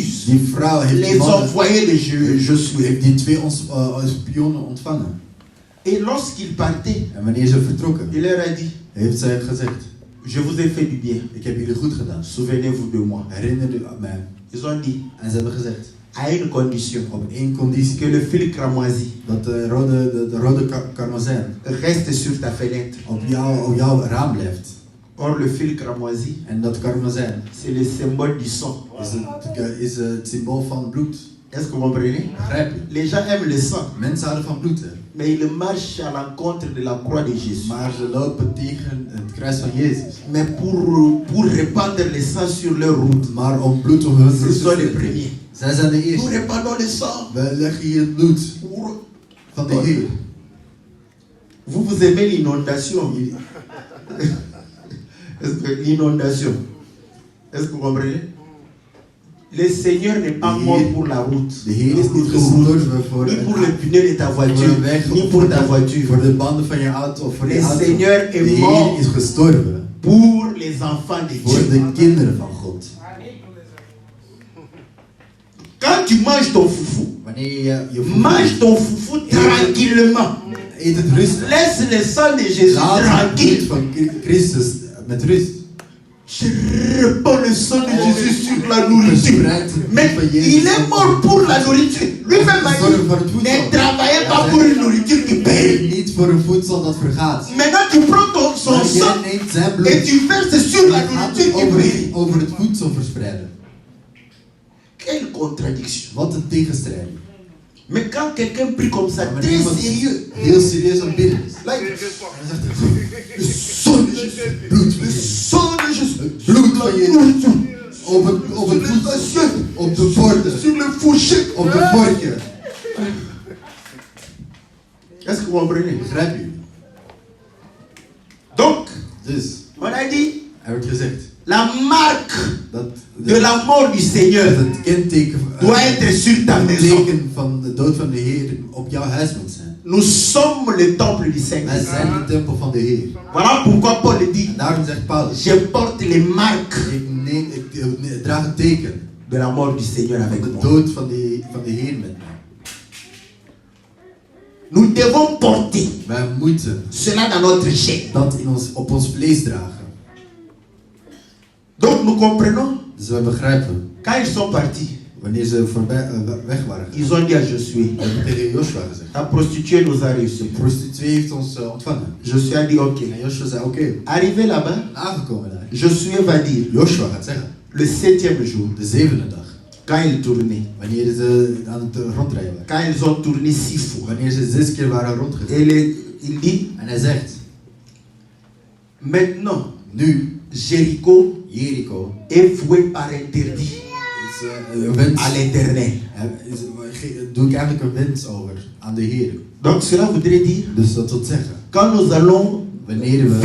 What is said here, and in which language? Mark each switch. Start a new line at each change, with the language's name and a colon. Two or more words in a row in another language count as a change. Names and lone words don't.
Dutch: die vrouw heeft die
French: les
Dutch: mannen,
French: envoyés de Josué.
Dutch: heeft die 2 spionnen ontvangen.
French: Et lorsqu'il partait,
Dutch: En wanneer ze vertrokken,
French: il leur a dit,
Dutch: heeft zij gezegd,
French: je vous ai fait du bien.
Dutch: ik heb jullie goed gedaan.
French: Souvenez-vous de moi.
Dutch: Herinner u aan mij.
French: Ils ont dit,
Dutch: En ze hebben gezegd,
French: à une condition,
Dutch: op 1 conditie,
French: que le fil cramoisi
Dutch: dat de rode karmazijn
French: reste sur ta fenêtre.
Dutch: op jouw raam blijft.
French: Or, le fil cramoisi,
Dutch: En dat karmazijn
French: c'est le symbole du sang.
Dutch: is het symbool van bloed.
French: Est-ce que vous comprenez?
Dutch: Begrijp je?
French: Les gens aiment le sang,
Dutch: Mensen houden van bloed, hè?
French: mais ils marchent à l'encontre de la croix de Jésus.
Dutch: Maar ze lopen tegen het kruis van Jezus.
French: Mais pour répandre le sang sur leur route,
Dutch: Maar om bloed op hun
French: ce route sont
Dutch: te
French: les
Dutch: zetten.
French: premiers.
Dutch: Zij zijn de
French: Nous
Dutch: eerste.
French: répandons le sang.
Dutch: We leggen hier het bloed
French: Pour-
Dutch: van de Heer.
French: Vous aimez l'inondation? Est-ce que l'inondation? Est-ce que vous comprenez? Le Seigneur n'est pas mort pour la route,
Dutch: De Heer
French: ni
Dutch: is
French: pour
Dutch: niet
French: ton route,
Dutch: gestorven voor
French: ni pour le pneu de ta
Dutch: voor
French: voiture,
Dutch: een weg,
French: ni pour ta voiture.
Dutch: voor de banden van je auto of voor
French: Le
Dutch: je auto.
French: Seigneur
Dutch: De
French: est
Dutch: Heer
French: mort
Dutch: is gestorven
French: pour les enfants de
Dutch: voor
French: Dieu.
Dutch: de kinderen van God.
French: Quand tu manges ton foufou,
Dutch: Wanneer je
French: mange ton foufou tranquillement.
Dutch: eet het rustig.
French: Laisse le sang de Jésus
Dutch: Laat het bloed
French: tranquille.
Dutch: van Christus met rust.
French: Je répands le sang de Jésus sur la nourriture.
Dutch: Verspreid het bloed
French: Mais
Dutch: van Jezus.
French: il est mort pour la nourriture. Lui-même a dit, ne travaillez pas pour une nourriture qui périt.
Dutch: Niet voor een voedsel dat vergaat.
French: Maintenant tu prends son
Dutch: Maar jij
French: sang
Dutch: neemt zijn bloed
French: et tu verses sur la
Dutch: en gaat
French: nourriture qui périt.
Dutch: over het voedsel verspreiden.
French: Quelle contradiction.
Dutch: Wat een tegenstrijd.
French: Mais quand quelqu'un prie comme ça,
Dutch: Maar
French: très
Dutch: iemand
French: sérieux,
Dutch: heel serieus aan het bidden is.
French: là, il-
Dutch: Dan zegt hij,
French: le sang de Jésus,
Dutch: bloed van
French: le
Dutch: Jezus.
French: sang de Jésus,
Dutch: Bloed
French: sur
Dutch: van
French: la
Dutch: Jezus.
French: nourriture,
Dutch: Op het
French: sur les
Dutch: voedsel,
French: assiettes,
Dutch: op de borden,
French: sur le fourchet.
Dutch: op de vorkje.
French: Est-ce que vous comprenez?
Dutch: Begrijp je?
French: Donc,
Dutch: Dus,
French: on a dit,
Dutch: er wordt gezegd
French: la marque
Dutch: dat
French: de la mort du Seigneur
Dutch: het kenteken
French: doit être sur ta
Dutch: het
French: maison.
Dutch: teken van de dood van de Heer op jouw huis moet zijn.
French: Nous sommes le temple du
Dutch: Wij
French: Seigneur.
Dutch: zijn de tempel van de Heer.
French: Voilà pourquoi Paul dit,
Dutch: En daarom zegt Paulus,
French: je porte les marques
Dutch: ik draag het teken,
French: de la mort du Seigneur avec
Dutch: de
French: moi.
Dutch: dood van de Heer met mij.
French: Nous devons porter
Dutch: Wij moeten
French: cela dans notre chair.
Dutch: dat op ons vlees dragen.
French: Donc nous comprenons,
Dutch: Dus wij begrijpen,
French: quand ils sont partis,
Dutch: wanneer ze weg waren,
French: ils ont dit à Josué,
Dutch: hebben tegen Joshua gezegd.
French: la prostituée nous a reçus.
Dutch: De prostituee heeft ons ontvangen.
French: Josué a dit ok.
Dutch: En Joshua zei oké.
French: Arrivé là-bas,
Dutch: Aangekomen daar.
French: Josué va dire,
Dutch: Joshua gaat zeggen,
French: le 7e jour,
Dutch: de 7e dag,
French: quand ils tournaient,
Dutch: wanneer ze aan het rondrijden waren.
French: quand ils ont tourné 6 fois,
Dutch: Wanneer ze 6 keer waren rondgegaan.
French: et il dit,
Dutch: En hij zegt,
French: maintenant,
Dutch: nu,
French: Jéricho
Dutch: Jericho
French: est voué par interdit.
Dutch: een wens.
French: à l'Éternel.
Dutch: Doe ik eigenlijk een wens over aan de Heer.
French: Donc cela voudrait dire,
Dutch: Dus dat wil zeggen,
French: quand nous allons
Dutch: wanneer we